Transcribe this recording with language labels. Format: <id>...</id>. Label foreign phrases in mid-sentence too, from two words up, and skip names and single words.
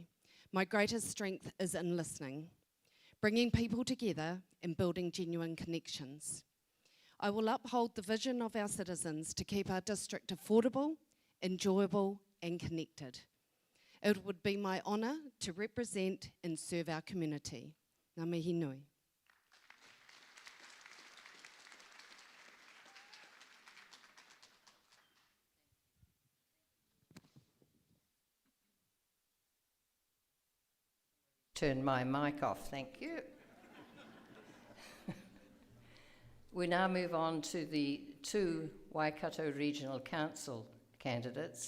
<en>My greatest strength is in listening, bringing people together and building genuine connections. I will uphold the vision of our citizens to keep our district affordable, enjoyable and connected. It would be my honour to represent and serve our community.</en> <mi>Ngā mihi nui.</mi> <en>Turn my mic off, thank you. We now move on to the two Waikato Regional Council candidates.</en>